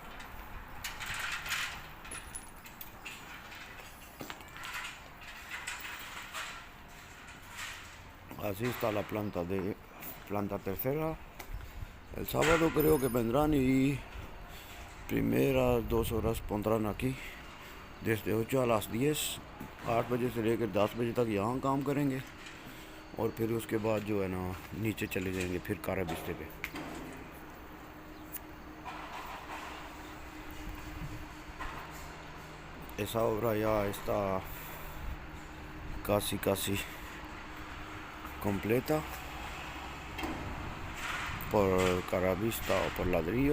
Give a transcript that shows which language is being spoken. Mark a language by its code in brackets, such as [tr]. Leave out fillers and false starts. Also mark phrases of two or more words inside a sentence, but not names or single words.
[es] Así está la planta tercera. El sábado creo que vendrán y primeras 2 horas pondrán aquí, desde 8 a las 10, [hi] 8 बजे से लेकर 10 बजे तक यहाँ काम करेंगे। और फिर उसके बाद जो है ना नीचे चले जाएंगे फिर [es] cara vista [hi] पे। [es] Esa obra ya está casi completa por caravista o por ladrillo.